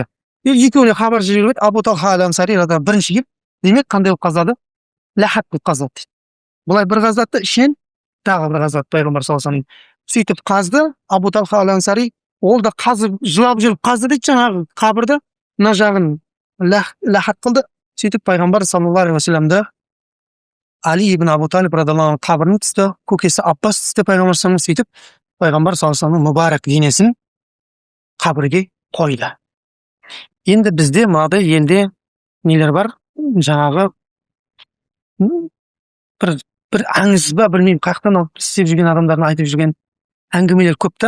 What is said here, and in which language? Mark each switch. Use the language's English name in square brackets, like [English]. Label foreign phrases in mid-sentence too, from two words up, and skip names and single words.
[Kazakh] Екеуіне хабар жіберіп, Абу Талха ал-Ансари радиаллаху бірінші келіп, демек қандай болып қазады? Лахат болып қазады дейді. Бұлай бір қазады, ішінен тағы бір қазады пайғамбар [Arabic] صلى الله عليه وسلم. [Kazakh] Сөйтіп қазды, Абу Талха ал-Ансари, ол да қазып, жылап жүріп қазды дейді, жаңағы қабірді, мына жағын лахат қылды. Сөйтіп пайғамбар [Arabic] صلى الله عليه وسلم [Kazakh] Али ибн Абу Талиб [Arabic] رضي الله عنه [Kazakh] қабірін түсті, көкесі Аббас түсті пайғамбар [Arabic] صلى الله عليه وسلم. [Kazakh] Сөйтіп пайғамбар [Arabic] صلى الله عليه وسلم [Kazakh] мүбарак денесін қабірге қойды. Енді бізде мынадай елде нелер бар, жаңағы бір аңыз ба, білмеймін, қаяқтан алып істеп жүрген адамдардың айтып жүрген әңгімелер көп та.